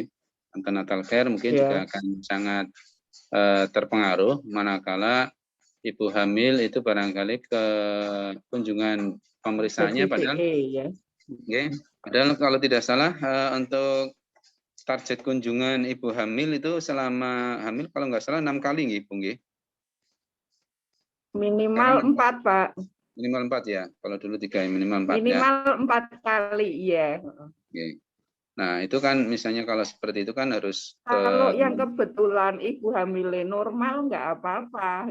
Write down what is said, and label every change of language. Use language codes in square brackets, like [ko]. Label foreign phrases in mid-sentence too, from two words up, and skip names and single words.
[en] Antenatal care [id] mungkin juga akan sangat terpengaruh manakala ibu hamil itu barangkali ke kunjungan pemeriksaannya padahal padahal kalau tidak salah untuk target kunjungan ibu hamil itu selama hamil kalau nggak salah 6 kali nggih Bu nggih. Minimal 4 Pak. Minimal 4 ya. Kalau dulu 3 minimal 4 minimal ya. Minimal 4 kali ya. Oke. Nah itu kan misalnya kalau seperti itu kan harus. Kalau yang kebetulan ibu hamilnya normal nggak apa-apa.